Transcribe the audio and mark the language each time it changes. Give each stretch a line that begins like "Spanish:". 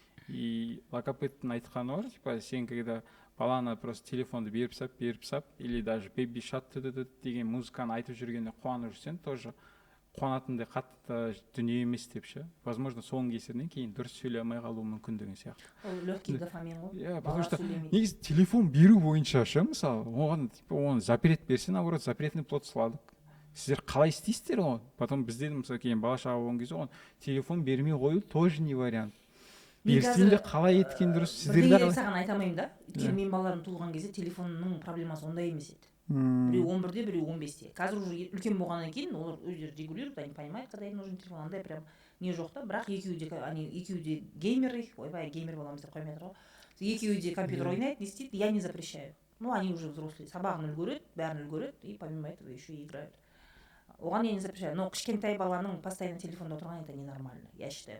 Kazakh: И логопедтің айтқаны бар, типа сен когда баланы просто телефонды беріп сап, или даже baby shark деген музыканы айтып жүргенде қуанып жүрсең, тоже қуанатындай қатты дүние емес деп ше. Возможно, соның кесірінен кейін дұрыс сөйлей алмай қалуы мүмкін деген сияқты. Ол легкий дофамин ғой. Иә, потому что негізі телефон беру бойынша ше, мысалы, оған типа оны запрет берсе, наоборот,
Russian: запретный плод сладок.
Kazakh: Сіздер қалай істейсіздер оны? Потом бізде мысалы кейін бала шаға болған кезде оны телефон бермей қою тоже не вариант. Берсең де қалай еткен дұрыс, сіздер де қалай? Саған айта алмаймын да. Өйткені менің балаларым туылған кезде телефонның проблемасы ондай емес еді. Біреу 11-де, біреу 15-те. Қазір уже үлкен болғаннан кейін олар өздері регулируют,
Russian: они понимают, когда им нужен телефон,
Kazakh: андай прям не жоқ та. Бірақ екеуі де геймеры, ойбай, геймер боламыз деп қоймай тұр ғой. Екеуі де компьютер ойнайды, не істейді,
Russian: я не запрещаю. Ну, они уже взрослые,
Kazakh: сабағын үлгереді, бәрін үлгереді,
Russian: и помимо этого еще и играют. Оған я не запрещаю. Но
Kazakh: кішкентай баланың
Russian: постоянно телефонда отырғаны это ненормально, я считаю.